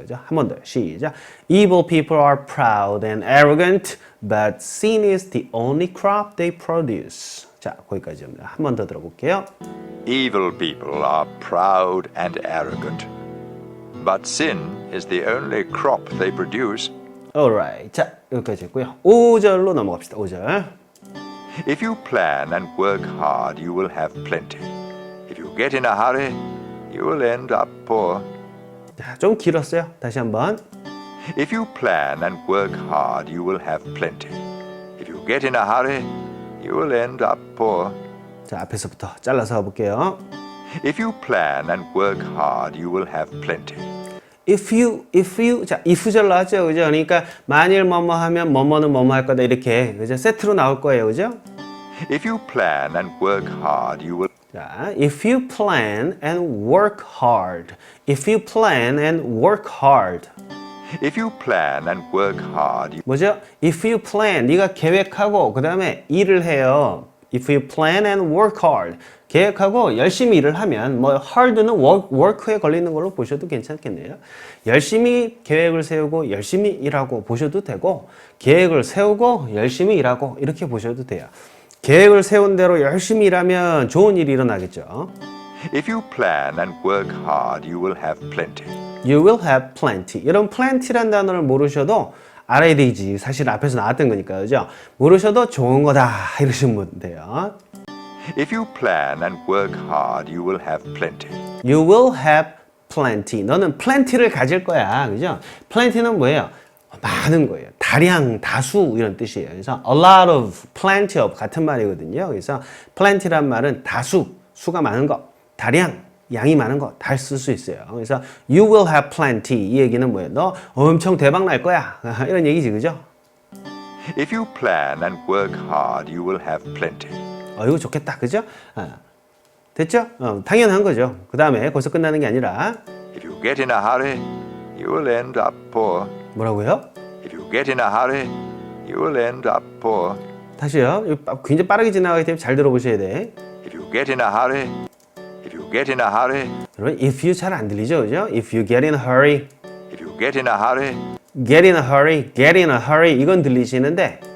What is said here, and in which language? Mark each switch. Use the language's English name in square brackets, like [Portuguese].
[Korean] 그죠? 한 번 더 시작. [English] Evil people are proud and arrogant, but sin is the only crop they produce. [Korean] 자, 거기까지입니다. 한 번 더 들어볼게요. [English] Evil people are proud and arrogant, but sin is the only crop they produce. Alright. [Korean] 자, 여기까지 했고요. 5절로 넘어갑시다. 5절. [English] If you plan and work hard, you will have plenty. If you get in a hurry, you will end up poor. [Korean] 자, 좀 길었어요. 다시 한번. [English] If you plan and work hard, you will have plenty. If you get in a hurry, you will end up poor. [Korean] 자, 앞에서부터 잘라서 가볼게요. [English] If you plan and work hard, you will have plenty. If you, [Korean] 자, if절로 하죠. 그죠? 그러니까, 만일 뭐뭐 하면 뭐뭐는 뭐뭐 할 거다. 이렇게, 그죠? 세트로 나올 거예요. 그죠? [English] If you plan and work hard, you will. 자, if you plan and work hard. If you plan and work hard. If you plan and work hard, [Korean] 뭐죠? [English] If you plan, [Korean] 네가 계획하고, 그 다음에 일을 해요. [English] If you plan and work hard. [Korean] 계획하고 열심히 일을 하면 뭐 hard는 work에 걸리는 걸로 보셔도 괜찮겠네요. 열심히 계획을 세우고 열심히 일하고 보셔도 되고 계획을 세우고 열심히 일하고 이렇게 보셔도 돼요. 계획을 세운 대로 열심히 일하면 좋은 일이 일어나겠죠. [English] if you plan and work hard, you will have plenty. You will have plenty. [Korean] 이런 plenty란 단어를 모르셔도 알아야 되지. 사실 앞에서 나왔던 거니까, 그죠? 모르셔도 좋은 거다. 이러시면 돼요. [English] If you plan and work hard, you will have plenty. You will have plenty. [Korean] 너는 plenty를 가질 거야. 그죠? plenty는 뭐예요? 많은 거예요. 다량, 다수 이런 뜻이에요. 그래서 [English] a lot of, plenty of [Korean] 같은 말이거든요. 그래서 plenty란 말은 다수, 수가 많은 거, 다량, 양이 많은 거 다 쓸 수 있어요. 그래서 [English] you will have plenty [Korean] 이 얘기는 뭐예요? 너 엄청 대박 날 거야. 이런 얘기지, 그죠? [English] If you plan and work hard, you will have plenty. [Korean] 이거 좋겠다, 그죠? 됐죠? 당연한 거죠. 그 다음에 거기서 끝나는 게 아니라 [English] If you get in a hurry, you will end up poor. [Korean] 뭐라고요? [English] If you get in a hurry, you will end up poor. [Korean] 다시요. 이거 굉장히 빠르게 지나가기 때문에 잘 들어보셔야 돼. [English] If you get in a hurry, if you get in a hurry, [Korean] 여러분, [English] if you [Korean] 잘 안 들리죠, 그죠? [English] If you get in a hurry, if you get in a hurry, get in a hurry, get in a hurry [Korean] 이건 들리시는데